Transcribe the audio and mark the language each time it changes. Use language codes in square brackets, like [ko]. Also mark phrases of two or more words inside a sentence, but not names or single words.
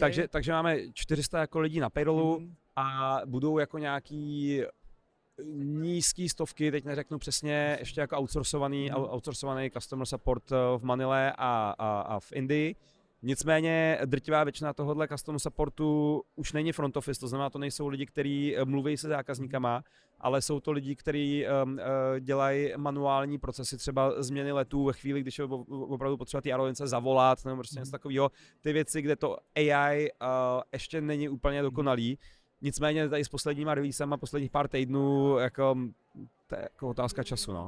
[cs] Takže máme 400 jako lidí na payrollu a budou jako nějaký nízký stovky, teď neřeknu přesně, ještě jako outsourcovaný [en] customer support [cs] v Manile a v Indii. Nicméně drtivá většina tohohle [en] customer supportu [cs] už není [en] front office, [cs] to znamená, to nejsou lidi, kteří mluví se zákazníkama, ale jsou to lidi, kteří dělají manuální procesy, třeba změny letů ve chvíli, když je opravdu potřeba ty aerolinice zavolat, nebo prostě něco takového. Ty věci, kde to AI ještě není úplně dokonalý. Nicméně tady s posledníma releasema, posledních pár týdnů, jako, to je jako otázka času, no.